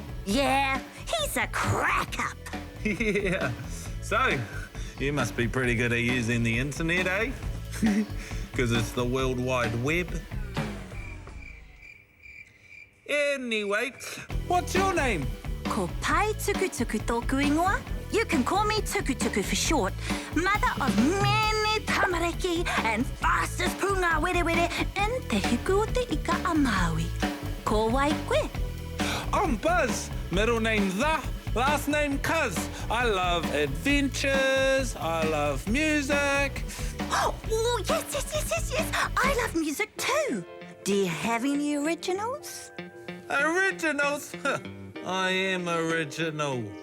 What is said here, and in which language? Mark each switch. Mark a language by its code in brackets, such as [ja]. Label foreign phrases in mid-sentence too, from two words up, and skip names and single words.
[en] Yeah, he's a crack up. Yeah. So, you must be pretty good at using the internet, eh? Because it's the World Wide Web. Anyway, what's your name? [mi] Ko Pai Tukutuku tōku ingoa. [en] You can call me Tukutuku for short. Mother of many tamariki and fastest pūngā were were in te hiku o te ika a Māui. [mi] Ko wai koe? [en] I'm Buzz. Middle name The. Last name Cuz. I love adventures. I love music. Oh, yes. I love music too. Do you have any originals? Originals? I am original.